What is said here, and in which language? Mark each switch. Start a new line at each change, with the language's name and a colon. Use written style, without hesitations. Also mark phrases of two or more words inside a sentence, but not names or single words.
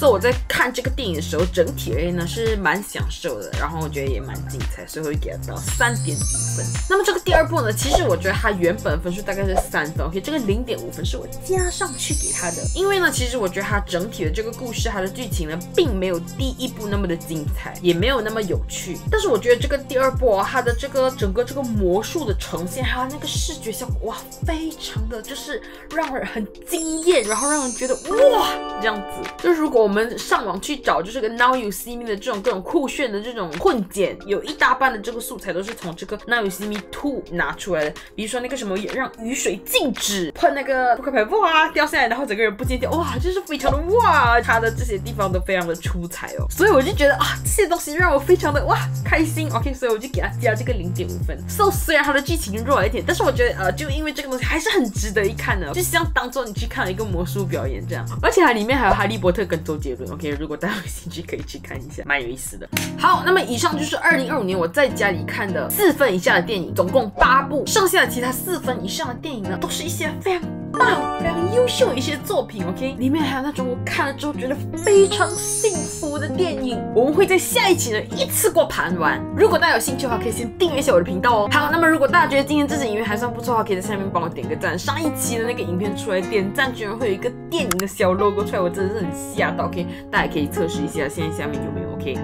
Chinese: 所以我在看這個電影的時候，整體而言呢是蠻享受的，然後我覺得也蠻精彩，所以我會給它到3.5分。那麼這個第二部呢，其實我覺得它原本分數大概是3分 ，OK， 這個0.5分是我加上去給它的。因為呢，其實我覺得它整體的這個故事，它的劇情呢，並沒有第一部那麼的精彩，也沒有那麼有趣。但是我覺得這個第二部它的這個整個這個魔術的呈現，還有那個視覺效果，哇，非常的就是讓人很驚豔，然後讓人覺得哇這樣子。就是如果我們上網去找，就是個 Now You See Me 的這種各種酷炫的這種混剪，有一大半的這個素材都是從這個 Now You See Me 2 拿出來的。比如說那個什麼讓雨水靜止，噴那個撲克牌哇掉下來，然後整個人不見掉，哇，就是非常的哇，它的這些地方都非常的出彩哦。所以我就覺得啊，這些東西讓我非常的哇開心 ，OK， 所以我就給它加這個0.5分。So 雖然它的劇情弱一點，但是我覺得就因為這個東西還是很值得一看的，就像當做你去看了一個魔術表演這樣。而且它裡面還有哈利波特跟周杰倫 ，OK， 如果大家有興趣可以去看一下，蠻有意思的。好，那麼以上就是2025年我在家裡看的4分以下的電影，總共8部，剩下的其他4分以上的電影呢，都是一些非常棒、非常優秀的一些作品 ，OK，裡面還有那種我看了之後覺得非常幸福的電影，我們會在下一期呢一次過盤完。如果大家有興趣的話，可以先訂閱一下我的頻道哦。好，那麼如果大家覺得今天這支影片還算不錯的話，可以在下面幫我點個讚。上一期的那個影片出來點讚，居然會有一個電影的小 logo 出來，我真的是很嚇到 ，OK， 大家可以測試一下，現在下面有沒有 OK。